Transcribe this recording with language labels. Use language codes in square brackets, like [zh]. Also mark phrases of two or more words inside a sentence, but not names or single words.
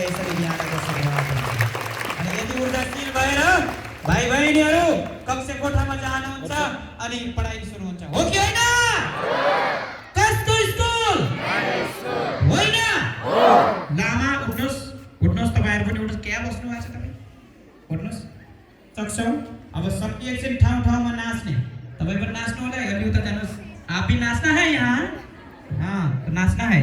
[ne] यसरी बिहानको सभा अनि यति ऊर्जाशील भएर भाइ बहिनीहरू कक्षा कोठामा जानुहुन्छ अनि पढाइ सुरु हुन्छ, हो कि होइन? कस्तो स्कुल होइन? लामा उठ्नुहोस्, उठ्नुहोस्, तपाईँहरू पनि उठ्नुहोस्। क्या बस्नु भएको छ तपाईँ? उठ्नुहोस्, सक्छौँ। अब सबकी एकछिन ठाउँ ठाउँमा नाच्ने। तपाईँ पनि नाच्नु होला, हेर्नु त जानुहोस्। [hi] आप भी नाचना है यहाँ? हाँ, तो नाचना है।